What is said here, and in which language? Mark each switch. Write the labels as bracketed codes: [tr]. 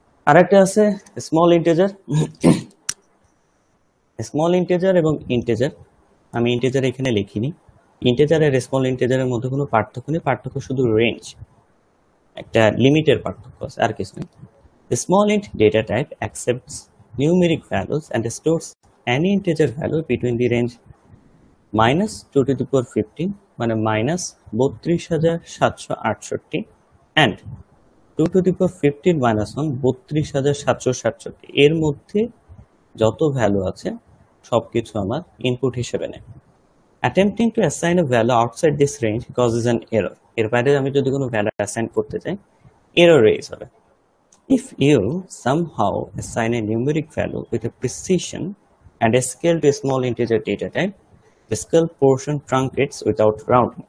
[bn] আরেকটা আছে small integer. Small integer এবং ইন্টিজার, আমি ইন্টিজার এখানে লিখিনি। ইন্টিজার আর স্মল ইন্টিজারের মধ্যে কোনো পার্থক্য নেই, পার্থক্য শুধু রেঞ্জ, একটা লিমিটের পার্থক্য আছে, আর কিছু নেই। [en] small int data type accepts numeric values and stores any integer value between the range -2 to the power 15 মানে -32,768 and 2 to the power 15 -1 32,767, [bn] এর মধ্যে যত ভ্যালু আছে সবকিছু আমার ইনপুট হিসেবে নেয়। [en] Attempting to assign a value outside this range causes an error, [bn] এর বাইরে আমি যদি কোনো ভ্যালু অ্যাসাইন করতে চাই এরর রেজ হবে। [en] If you somehow assign a numeric value with a precision and a scale to a small integer data type, the scale portion truncates without rounding.